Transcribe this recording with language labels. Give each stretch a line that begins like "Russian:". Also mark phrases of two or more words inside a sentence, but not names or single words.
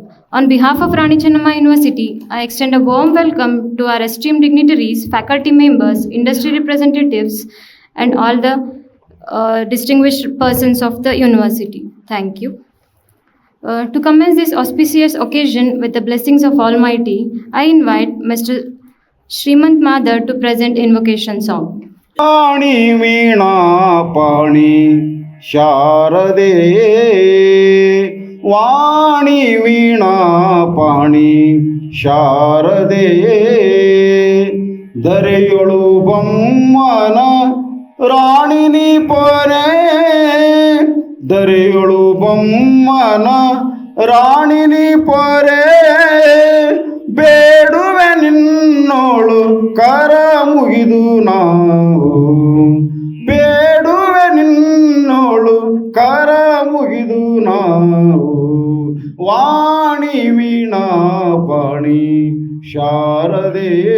English: On behalf of Rani Channamma University, I extend a warm welcome to our esteemed dignitaries, faculty members, industry representatives, and all the distinguished persons of the university. Thank you. To commence this auspicious occasion with the blessings of Almighty, I invite Mr. Srimant Madar to present invocation song.
Kannada: ಪಾಣಿ ವೀಣಾ ಪಾಣಿ ಶಾರದೆ ವಾಣಿ ವೀಣಾ ಪಾಣಿ ಶಾರದೆ ಧರೆಯೊಳು ಬೊಮ್ಮನ ರಾಣಿ ಪರೆ ಧರೆಯೊಳು ಬೊಮ್ಮನ ರಾಣಿ ಪರೆ ಬೇಡುವೆ ನಿನ್ನೋಳು ಕರ ಮುಗಿದು ನಾವು ಬೇಡುವೆ ನಿನ್ನೋಳು ಕರ ಮುಗಿದು ನಾವು ವಾಣಿ ವೀಣಾ ಪಾಣಿ ಶಾರದೆ